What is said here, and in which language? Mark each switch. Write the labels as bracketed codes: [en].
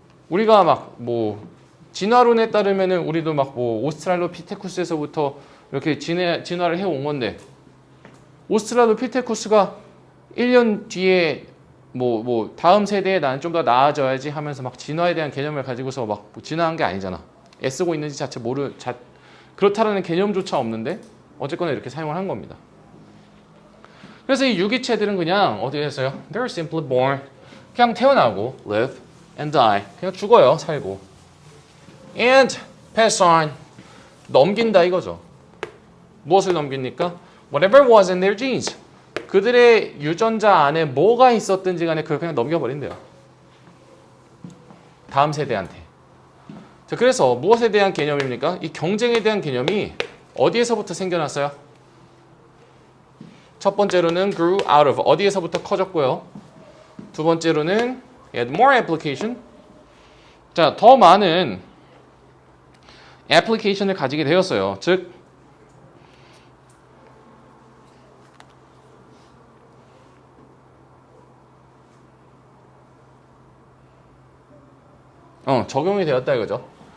[ko] 우리가 막 뭐 진화론에 따르면은 우리도 막 뭐 오스트랄로피테쿠스에서부터 이렇게 진화를 해온 건데 오스트랄로피테쿠스가 1년 뒤에 뭐 다음 세대에 나는 좀 더 나아져야지 하면서 막 진화에 대한 개념을 가지고서 막 진화한 게 아니잖아. 애쓰고 있는지 자체 그렇다라는 개념조차 없는데 어쨌거나 이렇게 사용을 한 겁니다. 그래서 이 유기체들은 그냥 어떻게 했어요? [en] They're simply born. [ko] 그냥 태어나고 [en] live and die. [ko] 그냥 죽어요. 살고. [en] And pass on. [ko] 넘긴다 이거죠. 무엇을 넘깁니까? [en] Whatever was in their genes. [ko] 그들의 유전자 안에 뭐가 있었든지 간에 그걸 그냥 넘겨버린대요. 다음 세대한테. 자, 그래서 무엇에 대한 개념입니까? 이 경쟁에 대한 개념이 어디에서부터 생겨났어요? 첫 번째로는 [en] grew out of. [ko] 어디에서부터 커졌고요. 두 번째로는 [en] had more application. [ko] 자, 더 많은 애플리케이션을 가지게 되었어요. 즉 적용이 되었다 이거죠.